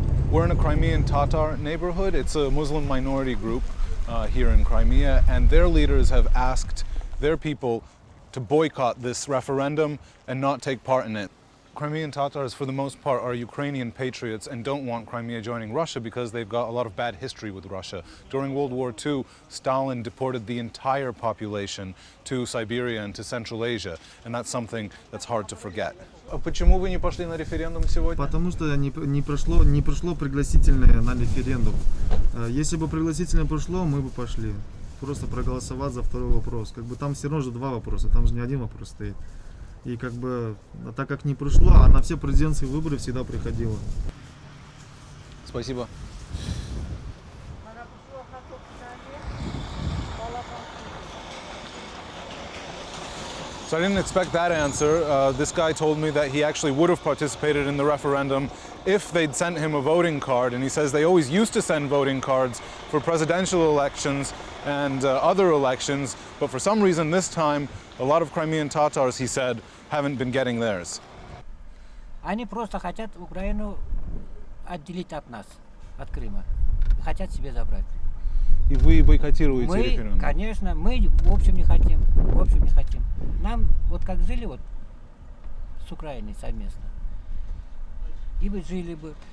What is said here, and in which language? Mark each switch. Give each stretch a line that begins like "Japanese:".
English: We're in a Crimean Tatar neighborhood. It's a Muslim minority group here in Crimea, and their leaders have asked their people to boycott this referendum and not take part in it. Crimean Tatars, for the most part, are Ukrainian patriots and don't want Crimea joining Russia because they've got a lot of bad history with Russia. During World War II, Stalin deported the entire population to Siberia and to Central Asia, and that's something that's hard to forget.
Russian: Почему вы не пошли на референдум сегодня? Потому что не пришло пригласительное на референдум. Если бы пригласительное пришло, мы бы пошли. Просто проголосовать за второй вопрос. Как бы там все равно же два вопроса, там же не один вопрос стоит. И как бы, так как не пришло, а на все президентские выборы всегда приходило. Спасибо.
English: So I didn't expect that answer. This guy told me that he actually would have participated in the referendum if they'd sent him a voting card, and he says they always used to send voting cards for presidential elections and other elections, but for some reason this time a lot of Crimean Tatars, he said, haven't been getting theirs.
Russian: Они просто хотят Украину отделить от нас, от Крыма. Хотят себе забрать. И вы бойкотируете референдум? Мы, конечно, мы в общем не хотим. В общем не хотим. Нам, вот как жили вот с Украиной совместно, и бы жили бы.